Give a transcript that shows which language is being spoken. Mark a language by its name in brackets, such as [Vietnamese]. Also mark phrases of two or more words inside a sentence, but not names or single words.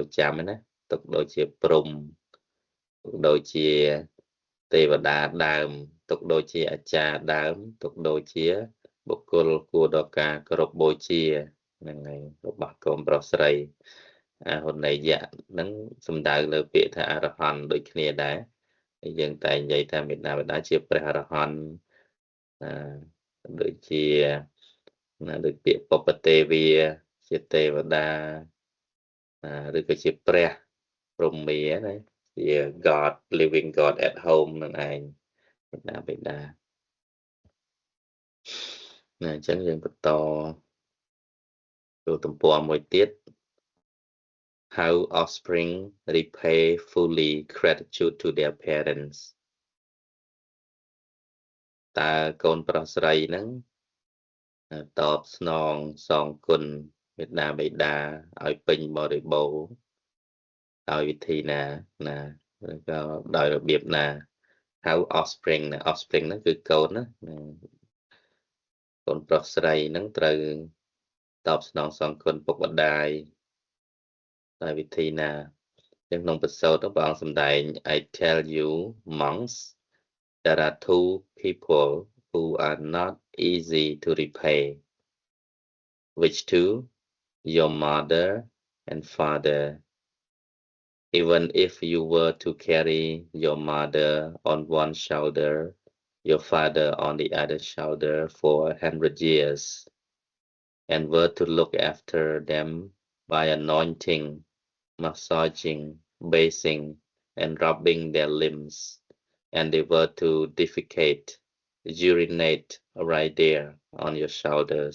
[Khmer] ចាំណាទុកដូចជាព្រហ្មទុកដូចជាទេវតាដើមទុកដូចជាអាចារ្យដើមទុកដូចជាបុគ្គលគួរដល់ការគោរពបូជាហ្នឹងហើយរបស់កូនប្រុសស្រីអាហុណីយៈហ្នឹងសំដៅលើពាក្យថាអរហន្តដូចគ្នាដែរហើយយើងតែនិយាយថាមេដាបេតាជាព្រះអរហន្ត ដូចជាដូចពាក្យពុព្វទេវាជាទេវតាឬក៏ជាព្រះព្រហ្មាណាជា [English] God living God at home [Khmer] នឹងឯងមេដាបេតាអញ្ចឹងយើងបន្តចូលទំព័រមួយទៀត [English] How offspring repay fully gratitude to their parents [Khmer] តើកូនប្រុសស្រីហ្នឹងតបស្នងសងគុណមេដាបេតាឲ្យពេញបរិបូរណ៍ដោយវិធីណាឬក៏ដោយរបៀបណា [English] How offspring [Khmer] ណា offspring ហ្នឹងគឺកូនណា កូនប្រុសស្រីហ្នឹងត្រូវតបស្នងសងគុណពុកម្ដាយដោយវិធីណាក្នុងបទសោតព្រះអង្គសម្ដែ [English] ង I tell you monks there are two people who are not easy to repay which two your mother and father even if you were to carry your mother on one shoulder your father on the other shoulder for 100 years and were to look after them by anointing massaging, bathing, and rubbing their limbs, and they were to defecate, urinate right there on your shoulders.